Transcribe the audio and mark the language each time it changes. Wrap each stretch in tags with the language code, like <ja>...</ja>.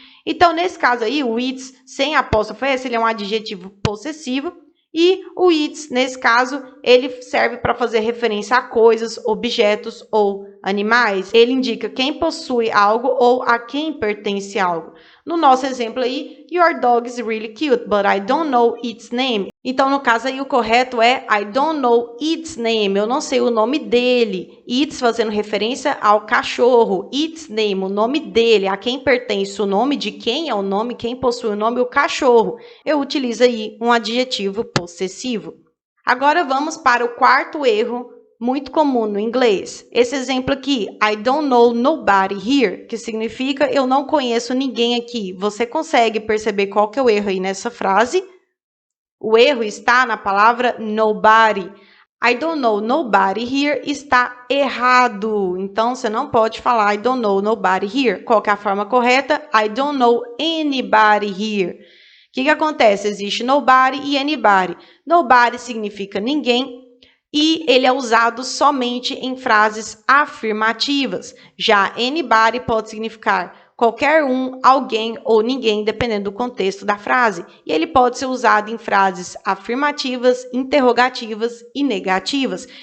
<pt>Então, nesse caso aí, o its sem apóstrofo S, ele é um adjetivo possessivo. E o its, nesse caso, ele serve para fazer referência a coisas, objetos ou animais. Ele indica quem possui algo ou a quem pertence algo. No nosso exemplo aí,</pt> <en>your dog is really cute, but I don't know its name.</en> <pt>Então, no caso aí, o correto é</pt> <en>I don't know its name.</en> <pt>Eu não sei o nome dele. Its fazendo referência ao cachorro. Its name, o nome dele. A quem pertence o nome, de quem é o nome, quem possui o nome, o cachorro. Eu utilizo aí um adjetivo possessivo. Agora vamos para o quarto erro muito comum no inglês. Esse exemplo aqui,</pt> <en>I don't know nobody here,</en> <pt>que significa eu não conheço ninguém aqui. Você consegue perceber qual que é o erro aí nessa frase? O erro está na palavra nobody.</pt> <en>I don't know nobody here</en> <pt>está errado. Então, você não pode falar</pt> <en>I don't know nobody here.</en> <pt>Qual que é a forma correta?</pt> <en>I don't know anybody here.</en> <pt>O que acontece? Existe nobody e anybody. Nobody significa ninguém e ele é usado somente em frases afirmativas. Já anybody pode significar qualquer um, alguém ou ninguém, dependendo do contexto da frase. E ele pode ser usado em frases afirmativas, interrogativas e negativas.</pt>